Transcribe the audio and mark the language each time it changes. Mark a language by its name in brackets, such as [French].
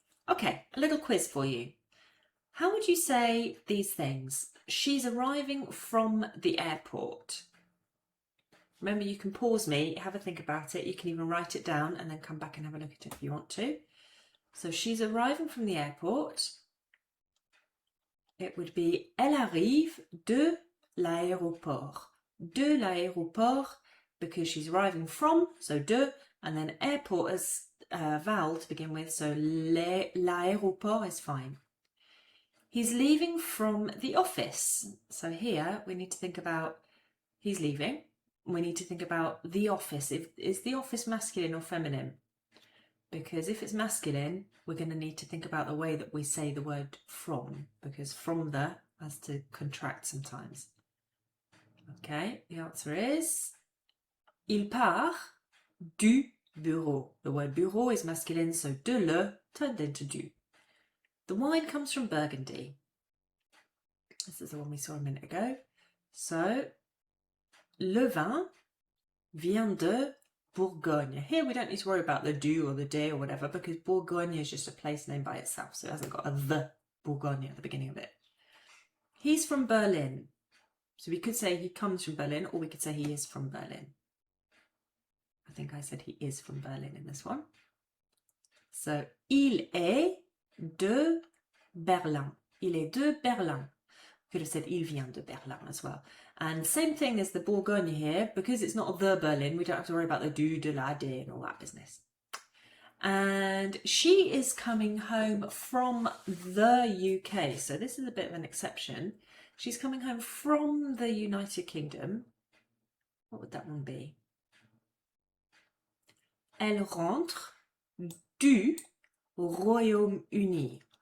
[English] Okay, a little quiz for you. How would you say these things? She's arriving from the airport. Remember, you can pause me, have a think about it. You can even write it down and then come back and have a look at it if you want to. So she's arriving from the airport. It would be [French] elle arrive de l'aéroport. [English] De l'aéroport, because she's arriving from, so de, and then airport as vowel to begin with, so l'aéroport is fine. He's leaving from the office. So here we need to think about he's leaving. We need to think about the office. Is the office masculine or feminine? Because if it's masculine, we're going to need to think about the way that we say the word from, because from the has to contract sometimes. Okay, the answer is [French] il part du bureau. [English] The word bureau is masculine, so de le turned into du. The wine comes from Burgundy. This is the one we saw a minute ago. [French] So, le vin vient de Bourgogne. [English] Here we don't need to worry about the du or the de or whatever because Bourgogne is just a place name by itself, so it hasn't got a the Bourgogne at the beginning of it. He's from Berlin. So we could say he comes from Berlin or we could say he is from Berlin. I think I said he is from Berlin in this one. So, [French] il est de Berlin. Il est de Berlin. [English] Could have said [French] il vient de Berlin [English] as well. And same thing as the Bourgogne here, because it's not the Berlin, we don't have to worry about the du, de la, de and all that business. And she is coming home from the UK. So this is a bit of an exception. She's coming home from the United Kingdom. What would that one be? [French] Elle rentre du Royaume-Uni.